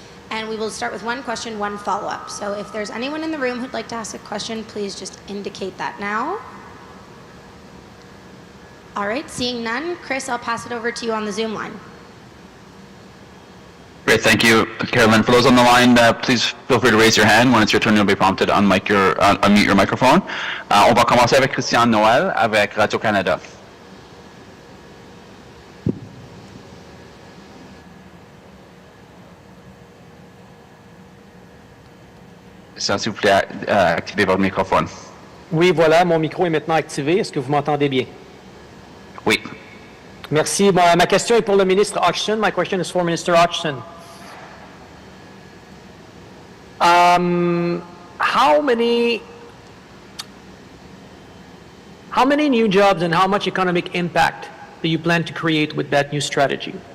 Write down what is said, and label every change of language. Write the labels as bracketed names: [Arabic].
[English] And we will start with one question, one follow-up. So if there's anyone in the room who'd like to ask a question, please just indicate that now. All right, seeing none, Chris, I'll pass it over to you on the Zoom line. Great, thank you, Carolyn. For those on the line, please feel free to raise your hand. When it's your turn, you'll be prompted to unmute your microphone. [French] On va commencer avec Christian Noël avec Radio-Canada. S'il vous plaît, activez votre microphone. Oui, voilà, mon micro est maintenant activé. Est-ce que vous m'entendez bien? Oui. Merci. Bon, ma question est pour le ministre Hodgson. [English] My question is for Minister Hodgson. How many new jobs and how much economic impact do you plan to create with that new strategy?